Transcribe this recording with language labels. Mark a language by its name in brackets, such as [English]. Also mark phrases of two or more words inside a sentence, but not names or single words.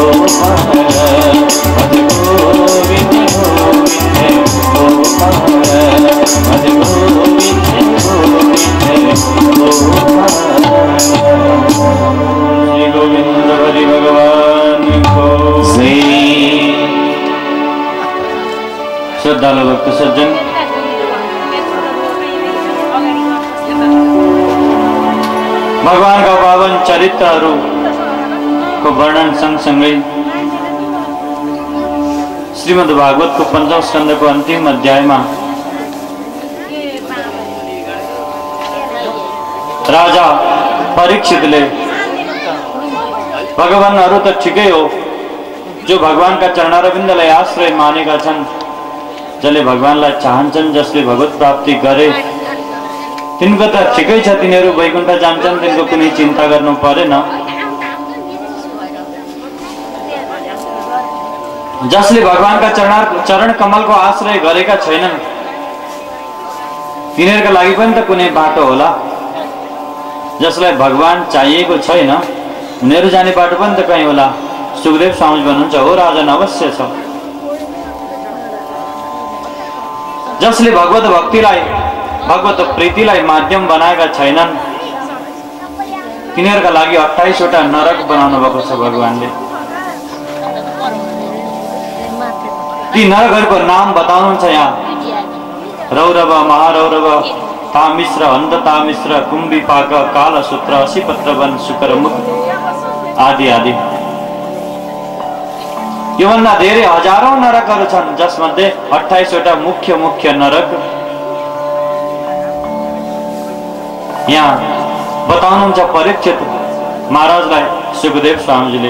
[Nepali] गोविंद हरि भगवान को श्रद्धालु भक्त सज्जन, भगवान का पावन चरित्रहरू को वर्णन सँगसँगै श्रीमद् भागवत को 5औं स्कंद को अंतिम अध्याय में राजा परीक्षितले भगवानहरू त ठिकै हो, जो भगवान का चरणारविन्दलाई आश्रय मानेका छन्, जसले भगवानलाई चाहन्छन्, जसले भगवत प्राप्ति गरे तिनको त ठिकै छ, तिनीहरू वैकुण्ठ जान्छन्, तिनको कुनै चिन्ता गर्नु परेन। जसले भगवान का चरण कमल को आश्रय गरेका छैनन् तिनीहरूका लागि पनि त कुनै बाटो होला। जसलाई भगवान चाहिएको छैन उनीहरू जाने बाटो पनि त कहीँ होला। सुखदेव स्वामी भन्नुहुन्छ, हो राजन अवश्य छ। जसले भगवत भक्तिलाई भगवत प्रीतिलाई माध्यम बनाएका छैनन् तिनीहरूका लागि 28 वटा नरक बनाउनु भएको छ भगवानले। ती नरकहरूको नाम बताउनुहुन्छ यहाँ। रौरव, महारौरव, तामिश्र, अन्धतामिश्र, कुम्भीपाक, कालसूत्र, असीपत्रवन, शुक्रमुख आदि आदि। योभन्दा धेरै हजारौं नरकहरू छन्, जसमध्ये 28 वटा मुख्य मुख्य नरक यहाँ बताउनुहुन्छ परीक्षित महाराजलाई सुखदेव स्वामीजीले।